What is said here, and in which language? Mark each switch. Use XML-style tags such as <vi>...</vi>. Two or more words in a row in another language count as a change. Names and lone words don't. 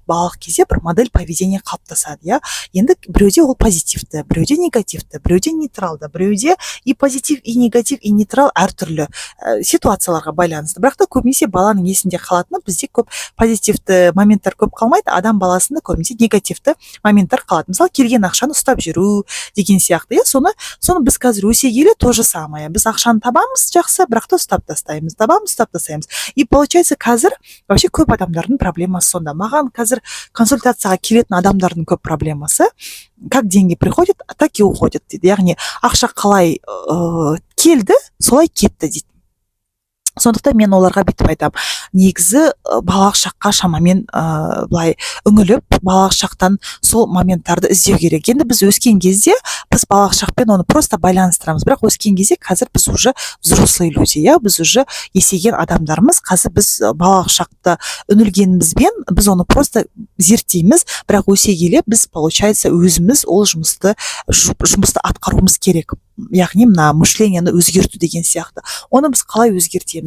<kk>Балалық кезде бір</kk> <ru>модель поведения</ru> <kk>қалыптасады, Енді біреуде ол позитивті, біреуде негативті, біреуде нейтралды, біреуде</kk> <ru>и позитив, и негатив, и нейтрал</ru> <kk>әртүрлі ситуацияларға байланысты. Бірақ та көбінесе баланың есінде қалатыны бізде көп позитивті позитивті моменттер көп қалмайды, адам баласында көбінесе негативті моменттер қалады. Мысалы келген ақшаны ұстап жүру деген сияқты, соны біз қазір өсе келе</kk> <ru>то же самое,</ru> <kk>біз ақшаны табамыз жақсы, бірақ та ұстап тастаймыз, табамыз, ұстап тастаймыз.</kk> <ru>И получается</ru> <kk>қазір вообще көп адамдардың проблемасы сонда. Маған қазір консультацияға келетін адамдардың көп проблемасы:</kk> <ru>как деньги приходят, так и уходят дейді.</ru> <kk>Яғни ақша қалай келді, солай кетті дейді. Сондықтан мен оларға бүйтіп айтамын: негізі балалық шаққа шамамен былай үңіліп, балалық шақтан сол моменттарды іздеу керек. Енді біз өскен кезде біз балалық шақпен оны просто байланыстырамыз, бірақ өскен кезде қазір біз</kk> <ru>уже взрослые люди,</ru> <kk>біз уже есейген адамдармыз. Қазір біз балалық шақты үңілгенімізбен біз оны просто зерттейміз, бірақ өсе келе біз получается өзіміз ол жұмысты атқаруымыз керек. Яғни мына мышленияны өзгерту деген сияқты. Оны біз қалай өзгертеміз?</kk>